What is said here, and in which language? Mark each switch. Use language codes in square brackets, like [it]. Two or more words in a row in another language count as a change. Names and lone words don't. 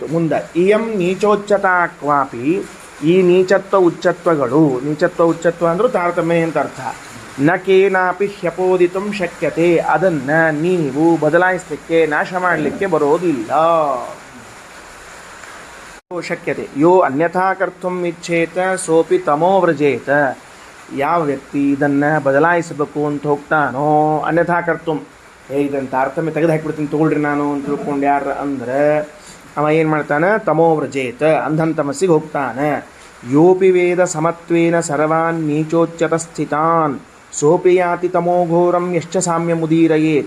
[kn] ಮುಂದೆ [sa] ಇಯಂ ನೀಚೋಚ್ಚತಾ ಕ್ವಾಪಿ, [kn] ಈ ನೀಚತ್ವ ಉಚ್ಚತ್ವಗಳು, ನೀಚತ್ವ ಉಚ್ಚತ್ವ ಅಂದರೂ ತಾರತಮ್ಯ ಅಂತ ಅರ್ಥ. [sa] ನ ಕೇನಾಪಿ ಹ್ಯಪೋದಿತಂ ಶಕ್ಯತೆ, [kn] ಅದನ್ನು ನೀವು ಬದಲಾಯಿಸಲಿಕ್ಕೆ, ನಾಶ ಮಾಡಲಿಕ್ಕೆ ಬರೋದಿಲ್ಲ. [sa] ಶಕ್ಯತೆ ಯೋ ಅನ್ಯಥಾ ಕರ್ತುಂ ಇಚ್ಛೇತ ಸೋಪಿ ತಮೋ ವ್ರಜೇತ. [kn] ಯಾವ ವ್ಯಕ್ತಿ ಇದನ್ನು ಬದಲಾಯಿಸಬೇಕು ಅಂತ ಹೋಗ್ತಾನೋ, [sa] ಅನ್ಯಥಾ ಕರ್ತುಂ, [kn] ಇದನ್ನು ತಾರತಮ್ಯ ತೆಗೆದು ಹಾಕಿಬಿಡ್ತೀನಿ ತಗೊಳ್ರಿ ನಾನು ಅಂತ ತಿಳ್ಕೊಂಡು ಯಾರು ಅಂದ್ರೆ ಅವ ಏನು ಮಾಡ್ತಾನೆ? [sa] ತಮೋ ವ್ರಜೇತ, [kn] ಅಂಧನ್ ತಮಸ್ಸಿಗೆ ಹೋಗ್ತಾನೆ. [sa] ಯೋಪಿ ವೇದ ಸಮತ್ವೇನ ಸರ್ವಾನ್ ನೀಚೋಚ್ಚತ ಸ್ಥಿತಾನ್ ಸೋಪಿ ಯಾತಿ ತಮೋಘೋರಂ ಯಶ್ಚ ಸಾಮ್ಯ ಮುದೀರಯೇತ.